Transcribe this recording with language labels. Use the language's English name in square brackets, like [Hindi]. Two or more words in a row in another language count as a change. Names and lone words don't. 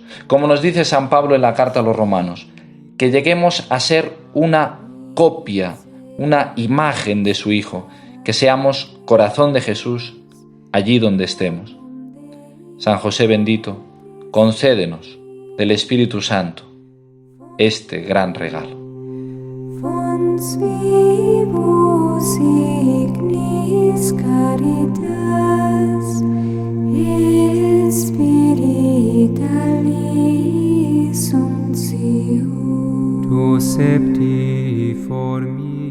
[Spanish] Como nos dice San Pablo en la carta a los Romanos, que lleguemos a ser una copia, una imagen de su Hijo, que seamos corazón de Jesús allí donde estemos. San José bendito, concédenos del Espíritu Santo este gran regalo. [Latin] Fons vivus ignis caritas, spiritualis uncium. Tu septiformi